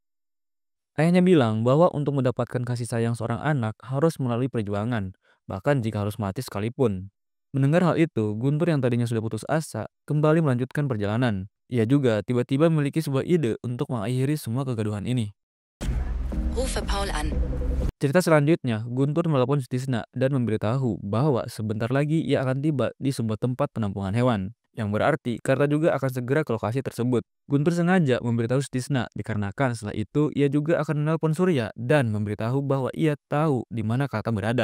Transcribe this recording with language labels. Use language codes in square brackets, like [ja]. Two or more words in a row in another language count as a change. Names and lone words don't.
[id] Ayahnya bilang bahwa untuk mendapatkan kasih sayang seorang anak harus melalui perjuangan, bahkan jika harus mati sekalipun. Mendengar hal itu, Guntur yang tadinya sudah putus asa kembali melanjutkan perjalanan. Ia juga tiba-tiba memiliki sebuah ide untuk mengakhiri semua kegaduhan ini. [de] Rufe Paul an. [id] Cerita selanjutnya, Guntur melapor Sutisna dan memberitahu bahwa sebentar lagi ia akan tiba di sebuah tempat penampungan hewan. Yang berarti Karta juga akan segera ke lokasi tersebut. Guntur sengaja memberitahu Sutisna dikarenakan setelah itu ia juga akan menelpon Surya dan memberitahu bahwa ia tahu di mana Karta berada.